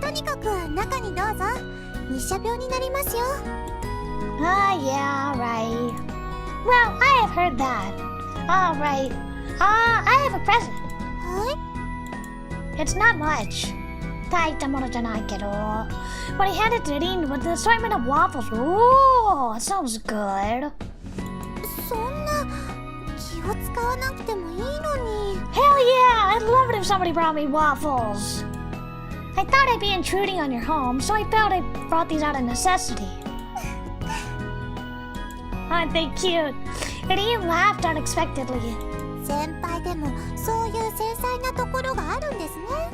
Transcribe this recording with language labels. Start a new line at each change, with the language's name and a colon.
Japanese: とにかく中にどうぞ。日射病になりますよ。
English: Yeah, right. Well, I have heard that. All right. I have a present.
Japanese: はい。
English: It's not much.
Japanese: 大したものじゃないけど。
English: But he handed to Rin with an assortment of waffles. Ooh, sounds good.
Japanese: そんな気を使わなくてもいいのに。
English: Hell yeah! I'd love it if somebody brought me waffles. I thought I'd be intruding on your home, so I felt I brought these out of necessity. Aren't they cute? And Ian laughed unexpectedly.
Japanese: 先輩でもそういう繊細なところがあるんですね。